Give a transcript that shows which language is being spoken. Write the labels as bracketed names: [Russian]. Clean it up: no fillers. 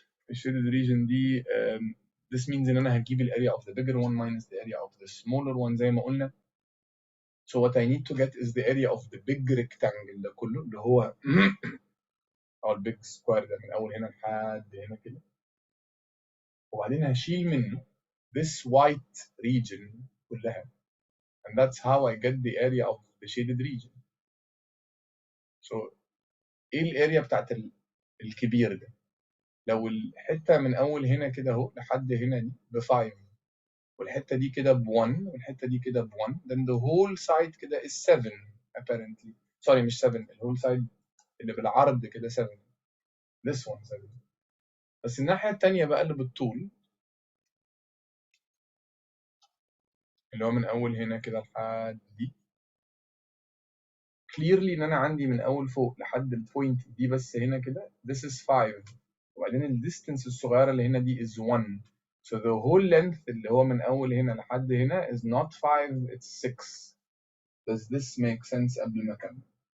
[English] The shaded region دي this means ان انا هجيب ال area of the bigger one minus the area of the smaller one [Arabic] زي ما قلنا. [English] So what I need to get is the area of the big rectangle ده كله اللي هو او ال big square ده من اول هنا لحد هنا كده. [Arabic] وبعدين هشيل منه [English] this white region [Arabic] كلها. [English] And that's how I get the area of the shaded region. [Arabic] So ايه الاريا بتاعت الكبير ده؟ لو الحته من اول هنا كده اهو لحد هنا دي ب 5 والحته دي كده ب 1 والحته دي كده ب 1 [English] then the whole side [Arabic] كده is 7 apparently. sorry مش 7 ال whole side اللي بالعرض كده 7. [English] this one 7. [Arabic] بس الناحيه الثانيه بقى اللي بالطول اللي هو من اول هنا كده لحد دي clearly ان انا عندي من اول فوق لحد البوينت دي بس هنا كده [English] this is 5 [Arabic] وبعدين الديستنس الصغيره اللي هنا دي is 1. [English] So the whole length [Arabic] اللي هو من اول هنا لحد هنا [English] is not 5 it's 6. Does this make sense [Arabic] قبل ما اكمل؟